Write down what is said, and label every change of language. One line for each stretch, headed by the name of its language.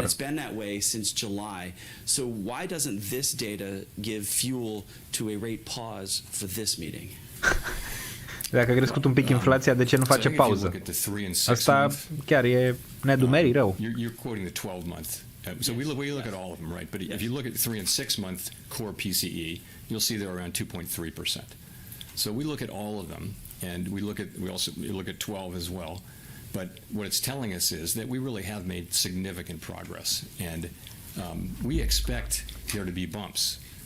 English: And it's been that way since July. So why doesn't this data give fuel to a rate pause for this meeting?
Romanian: Dacă a crescut un pic inflația, de ce nu face pauză? Asta chiar e nedumerit rău.
English: You're quoting the 12-month. So we look at all of them, right? But if you look at 3 and 6 month core PCE, you'll see they're around 2.3%. So we look at all of them, and we also look at 12 as well. But what it's telling us is that we really have made significant progress, and we expect there to be bumps.